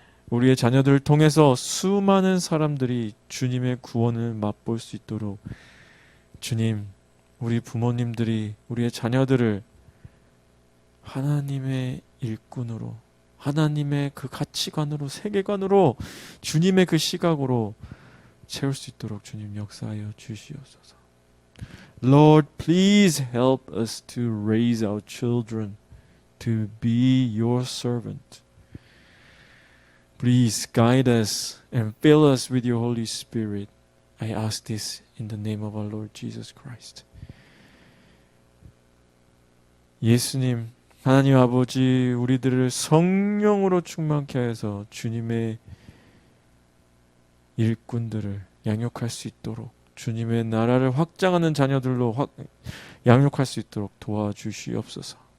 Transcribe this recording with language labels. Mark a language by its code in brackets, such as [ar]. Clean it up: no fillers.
[ko] 우리의 자녀들을 통해서 수많은 사람들이 주님의 구원을 맛볼 수 있도록 주님, 우리 부모님들이 우리의 자녀들을 하나님의 일꾼으로, 하나님의 그 가치관으로, 세계관으로, 주님의 그 시각으로 채울 수 있도록 주님 역사하여 주시옵소서. [en] Lord, please help us to raise our children to be your servant. Please guide us and fill us with your Holy Spirit. I ask this in the name of our Lord Jesus Christ. [ko] 예수님, 하나님 아버지, 우리들을 성령으로 충만케 하여서 주님의 일꾼들을 양육할 수 있도록, 주님의 나라를 확장하는 자녀들로 양육할 수 있도록 도와주시옵소서.